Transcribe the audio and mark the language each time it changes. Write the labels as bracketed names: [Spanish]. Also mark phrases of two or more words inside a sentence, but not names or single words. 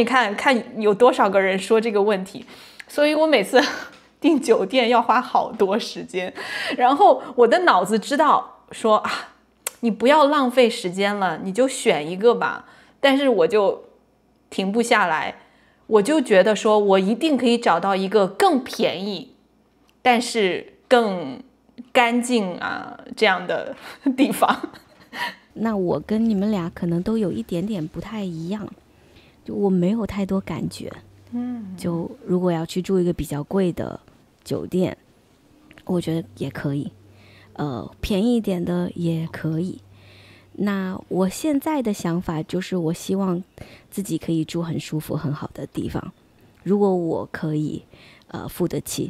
[Chinese] 看，看有多少個人說這個問題，所以我每次訂酒店要花好多時間，然後我的腦子知道說啊，你不要浪費時間了，你就選一個吧，但是我就停不下來，我就覺得說我一定可以找到一個更便宜但是更乾淨啊這樣的地方。那我跟你們倆可能都有一點點不太一樣，就我沒有太多感覺。就如果要去住一個比較貴的酒店，我覺得也可以，便宜一點的也可以。那我現在的想法就是我希望自己可以住很舒服很好的地方，如果我可以付得起。